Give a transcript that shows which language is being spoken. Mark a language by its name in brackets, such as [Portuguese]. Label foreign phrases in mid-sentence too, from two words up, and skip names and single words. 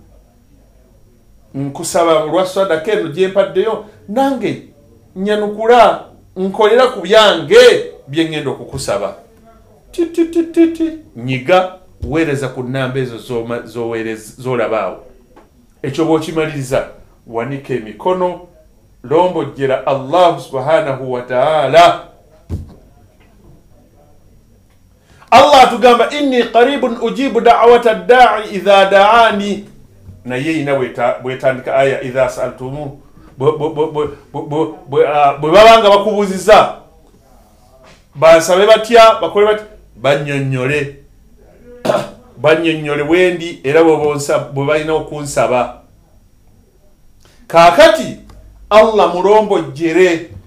[Ganda] nkusaba lwa sadaka eno gyempaddeyo nange nyanukula nkolera ku byange byengenda okukusaba tititititi nyiga weereza ku nnamba ezo z'olabaawo ekyo bw'okimaliriza wanika emikono lombojjera Allah [Arabic] سبحانه وتعالى [Ganda] Allah atugamba [Arabic] إني قريب أجيب دعوة الداع إذا دعان [Ganda] naye ina bwetandika aya [Arabic] إذا سألتم [Ganda] bwe babanga bakubuziza basabe batya bakole batya bannyonnyole bwendi era bwe balina okunsaba kaakati Allah mulombojjere